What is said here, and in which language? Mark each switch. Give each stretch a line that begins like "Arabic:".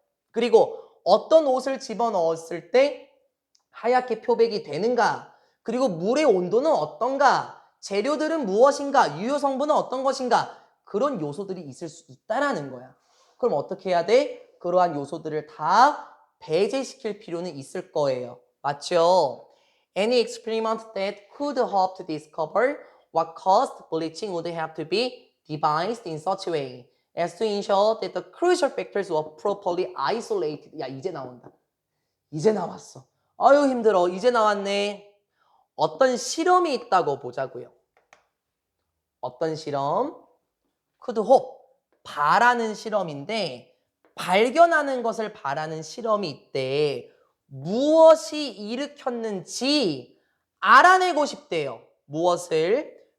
Korean: 그리고 어떤 옷을 집어넣었을 때 하얗게 표백이 되는가? 그리고 물의 온도는 어떤가? 재료들은 무엇인가? 유효 성분은 어떤 것인가? 그런 요소들이 있을 수 있다라는 거야. 그럼 어떻게 해야 돼? 그러한 요소들을 다 배제시킬 필요는 있을 거예요. 맞죠?
English: Any experiment that could hope to discover what caused bleaching would have to be devised in such a way as to ensure that the crucial factors were properly isolated.
Korean: 야, 이제 나온다. 이제 나왔어. 아유, 힘들어. 이제 나왔네. 어떤 실험이 있다고 보자고요. 어떤 실험?
English: could hope.
Korean: 바라는 실험인데 발견하는 것을 바라는 실험이 있대. 무엇이 일으켰는지 알아내고 싶대요. 무엇을?